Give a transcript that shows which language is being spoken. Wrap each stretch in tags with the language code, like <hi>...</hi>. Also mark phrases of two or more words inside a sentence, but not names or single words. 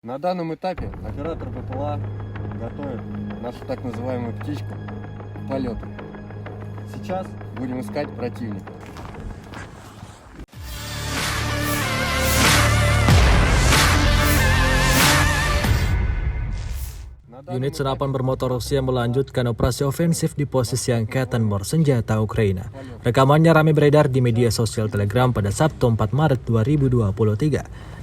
<ru>На данном этапе оператор БПЛА готовит нашу так называемую птичку к полету. Сейчас будем искать противника.</ru> <id>Unit senapan bermotor Rusia melanjutkan operasi ofensif di posisi angkatan bersenjata Ukraina. Rekamannya ramai beredar di media sosial Telegram pada Sabtu 4 Maret 2023.</id>